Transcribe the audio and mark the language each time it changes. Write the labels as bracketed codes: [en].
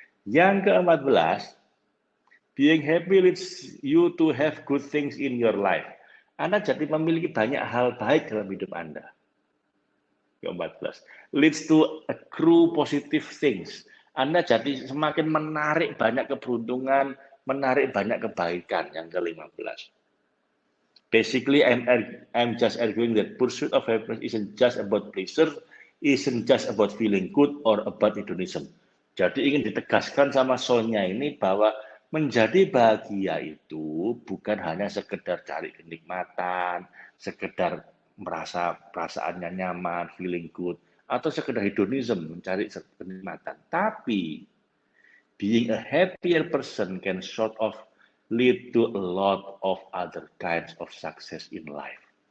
[id] Yang ke-14, [en] being happy leads you to have good things in your life. [id] Anda jadi memiliki banyak hal baik dalam hidup Anda. [en] Ke-14, leads to accrue positive things. [id] Anda jadi semakin menarik banyak keberuntungan, menarik banyak kebaikan. Yang ke-15. [en] Basically, I'm just arguing that pursuit of happiness isn't just about pleasure, isn't just about feeling good or about hedonism. [id] Jadi ingin ditegaskan sama Sonya ini bahwa menjadi bahagia itu bukan hanya sekedar cari kenikmatan, sekedar merasa perasaannya nyaman, [en] feeling good, [id] atau sekedar hedonism, mencari kenikmatan. [en] Tapi being a happier person can sort of lead to a lot of other kinds of success in life.